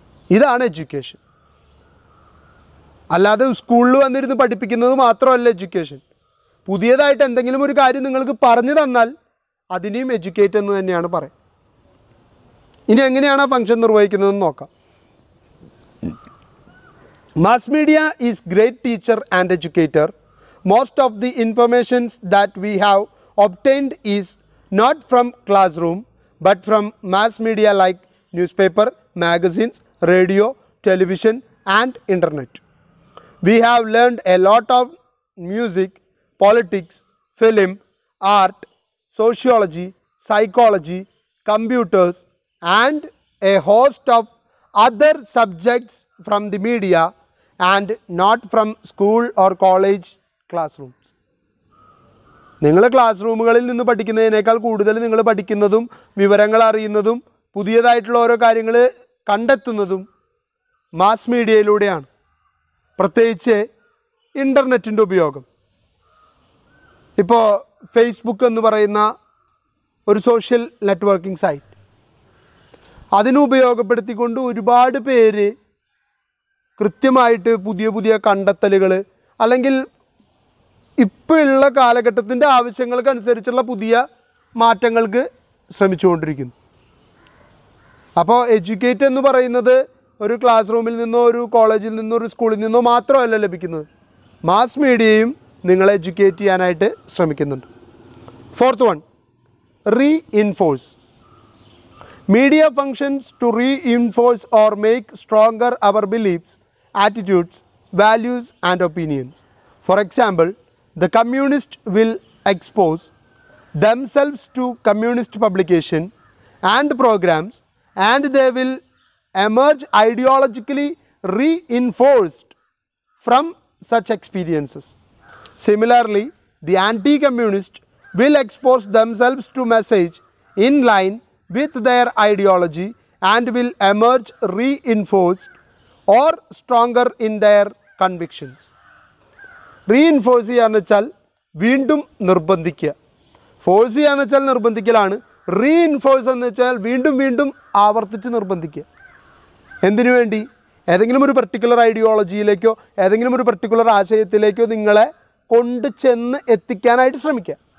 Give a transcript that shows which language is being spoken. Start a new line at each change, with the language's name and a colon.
Malayalam: ഇതാണ് എഡ്യൂക്കേഷൻ. അല്ലാതെ സ്കൂളിൽ വന്നിരുന്ന് പഠിപ്പിക്കുന്നത് മാത്രമല്ല എഡ്യൂക്കേഷൻ. പുതിയതായിട്ട് എന്തെങ്കിലും ഒരു കാര്യം നിങ്ങൾക്ക് പറഞ്ഞു തന്നാൽ അതിനെയും എഡ്യൂക്കേറ്റ് എന്ന് തന്നെയാണ് പറയുക. ഇനി എങ്ങനെയാണ് ആ ഫംഗ്ഷൻ നിർവഹിക്കുന്നതെന്ന് നോക്കാം.
English: Mass media is great teacher and educator. Most of the informations that we have obtained is not from classroom but from mass media like newspaper, magazines, radio, television and internet. We have learned a lot of music, politics, film, art, sociology, psychology, computers and a host of other subjects from the media and not from school or college classrooms.
Malayalam: നിങ്ങൾ class റൂമുകളിൽ നിന്ന് പഠിക്കുന്നതിനേക്കാൾ കൂടുതൽ നിങ്ങൾ പഠിക്കുന്നതും വിവരങ്ങൾ അറിയുന്നതും പുതിയതായിട്ടുള്ള ഓരോ കാര്യങ്ങൾ കണ്ടെത്തുന്നതും മാസ് മീഡിയയിലൂടെയാണ്. പ്രത്യേകിച്ച് ഇൻ്റർനെറ്റിൻ്റെ ഉപയോഗം. ഇപ്പോൾ ഫേസ്ബുക്ക് എന്ന് പറയുന്ന ഒരു സോഷ്യൽ നെറ്റ്വർക്കിംഗ് സൈറ്റ്, അതിനെ ഉപയോഗപ്പെടുത്തിക്കൊണ്ട് ഒരുപാട് പേര് കൃത്യമായിട്ട് പുതിയ പുതിയ കണ്ടെത്തലുകൾ അല്ലെങ്കിൽ ഇപ്പോഴുള്ള കാലഘട്ടത്തിൻ്റെ ആവശ്യങ്ങൾക്കനുസരിച്ചുള്ള പുതിയ മാറ്റങ്ങൾക്ക് ശ്രമിച്ചുകൊണ്ടിരിക്കുന്നു. അപ്പോൾ എഡ്യൂക്കേറ്റ് എന്ന് പറയുന്നത് ഒരു ക്ലാസ് റൂമിൽ നിന്നോ ഒരു കോളേജിൽ നിന്നോ ഒരു സ്കൂളിൽ നിന്നോ മാത്രമല്ല ലഭിക്കുന്നത്. മാസ് മീഡിയയും നിങ്ങളെ എഡ്യൂക്കേറ്റ് ചെയ്യാനായിട്ട് ശ്രമിക്കുന്നുണ്ട്.
English: Fourth one, reinforce. Media functions to reinforce or make stronger our beliefs, attitudes, values and opinions. For example, the communists will expose themselves to communist publication and programs and they will emerge ideologically reinforced from such experiences. Similarly, the anti-communist will expose themselves to message in line with their ideology and will emerge reinforced or stronger in their convictions.
Malayalam: Reinforce ചെയ്യുക എന്ന് വെച്ചാൽ വീണ്ടും നിർബന്ധിക്കുക. Force ചെയ്യുക എന്ന് വെച്ചാൽ നിർബന്ധിക്കലാണ്. Reinforce എന്ന് വെച്ചാൽ വീണ്ടും വീണ്ടും ആവർത്തിച്ച് നിർബന്ധിക്കുക. എന്തിനു വേണ്ടി? ഏതെങ്കിലും ഒരു പർട്ടിക്കുലർ ഐഡിയോളജിയിലേക്കോ ഏതെങ്കിലും ഒരു പർട്ടിക്കുലർ ആശയത്തിലേക്കോ നിങ്ങളെ കൊണ്ട് ചെന്ന് എത്തിക്കാനായിട്ട് ശ്രമിക്കുക.